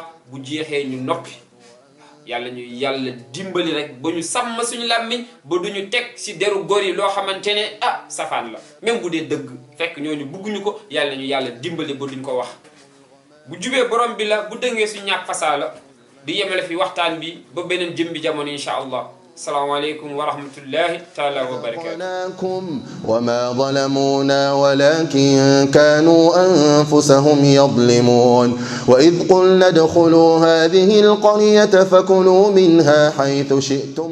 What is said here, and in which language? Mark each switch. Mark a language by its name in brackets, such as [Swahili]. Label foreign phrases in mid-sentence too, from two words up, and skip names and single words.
[Wolof] bu jeexee ñu noppi yàlla ñu yàlla dimbali rek ba ñu sàmm suñu làmmiñ ba duñu teg si deru góor yi loo xamante ne safaan la même bu dee dëgg fekk ñooñu bugguñu ko yàlla ñu yàlla dimbali ba duñ ko wax bu jubee borom bi la bu dëngee su ñàkk fasaa la di yemale fi waxtaan bi ba beneen jëmbi jamono [Arabic] إن شاء الله السلام عليكم ورحمة الله تعالى وبركاته وما ظلمونا ولكن كانوا أنفسهم يظلمون وإذ قلنا ادخلوا هذه القرية فكلوا منها حيث شئتم